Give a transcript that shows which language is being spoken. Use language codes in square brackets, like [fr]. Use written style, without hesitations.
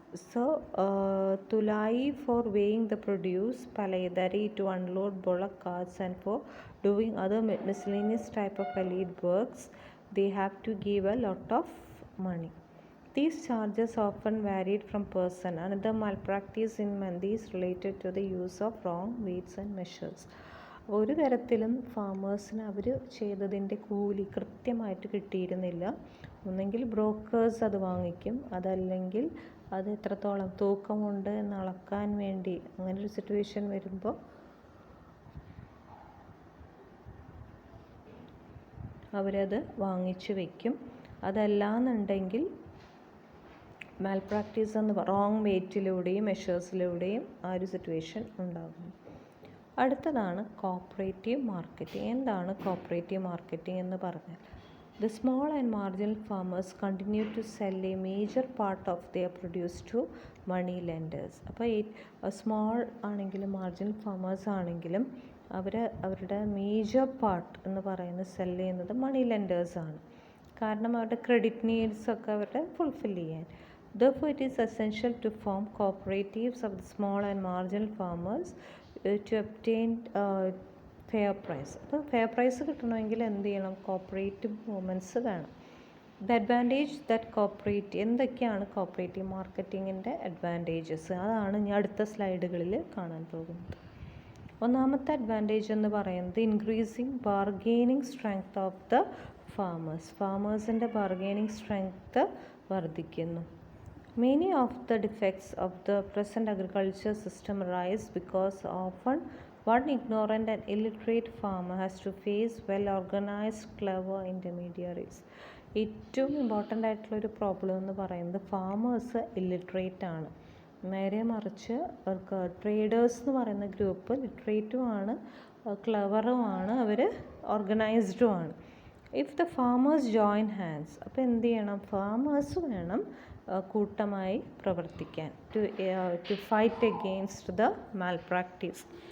[en] So tulai for weighing the produce, palayadari to unload bullock carts, and for doing other miscellaneous type of allied works they have to give a lot of money. These charges often varied from person. Another malpractice in mandi is related to the use of wrong weights and measures. [ml] ഒരു തരത്തിലും ഫാമേഴ്സിന് അവർ ചെയ്തതിൻ്റെ കൂലി കൃത്യമായിട്ട് കിട്ടിയിരുന്നില്ല. ഒന്നെങ്കിൽ brokers അത് വാങ്ങിക്കും, അതല്ലെങ്കിൽ അത് എത്രത്തോളം തൂക്കമുണ്ട് എന്ന് അളക്കാൻ വേണ്ടി അങ്ങനൊരു സിറ്റുവേഷൻ വരുമ്പോൾ അവരത് വാങ്ങിച്ചു വയ്ക്കും. അതല്ലാന്നുണ്ടെങ്കിൽ മാൽപ്രാക്ടീസ് എന്ന് റോങ് വെയ്റ്റിലൂടെയും മെഷേഴ്സിലൂടെയും ആ ഒരു സിറ്റുവേഷൻ ഉണ്ടാകും. അടുത്തതാണ് കോപ്പറേറ്റീവ് മാർക്കറ്റിംഗ്. എന്താണ് കോപ്പറേറ്റീവ് മാർക്കറ്റിംഗ് എന്ന് പറഞ്ഞാൽ, [en] the small and marginal farmers continue to sell a major part of their produce to money lenders. [ml] അപ്പോൾ സ്മോൾ ആണെങ്കിലും മാർജിനൽ ഫാമേഴ്സ് ആണെങ്കിലും അവരുടെ മേജർ പാർട്ട് എന്ന് പറയുന്നത് സെല് ചെയ്യുന്നത് മണി ലെൻഡേഴ്സാണ്. കാരണം അവരുടെ ക്രെഡിറ്റ് നീഡ്സ് ഒക്കെ അവരുടെ ഫുൾഫിൽ ചെയ്യാൻ. [en] Therefore, it is essential to form cooperatives of the small and marginal farmers to obtain fair price. [ml] അപ്പോൾ ഫെയർ പ്രൈസ് കിട്ടണമെങ്കിൽ എന്ത് ചെയ്യണം? കോപ്പറേറ്റീവ് മൂവ്മെൻറ്റ്സ് വേണം. [en] the advantage that [ml] എന്തൊക്കെയാണ് കോപ്പറേറ്റീവ് മാർക്കറ്റിങ്ങിൻ്റെ അഡ്വാൻറ്റേജസ്? അതാണ് ഞാൻ അടുത്ത സ്ലൈഡുകളിൽ കാണാൻ പോകുന്നത്. ഒന്നാമത്തെ അഡ്വാൻറ്റേജ് എന്ന് പറയുന്നത് [en] increasing bargaining strength of the [ml] ഫാമേഴ്സിൻ്റെ bargaining strength വർദ്ധിക്കുന്നു. [en] Many of the defects of the present agriculture system arise because often one ignorant and illiterate farmer has to face well-organized, clever intermediaries. [ml] ഏറ്റവും important ആയിട്ടുള്ളൊരു problem എന്ന് പറയുന്നത് farmers illiterate ആണ്. നേരെ മറിച്ച് അവർക്ക് traders എന്ന് പറയുന്ന group ലിറ്ററേറ്റുമാണ്, ക്ലവറുമാണ്, our ഓർഗനൈസ്ഡുമാണ്. [en] if the farmers join hands, [ml] അപ്പോൾ എന്ത് ചെയ്യണം? ഫാമേഴ്സ് വേണം കൂട്ടമായി പ്രവർത്തിക്കാൻ, [en] To fight against the malpractice.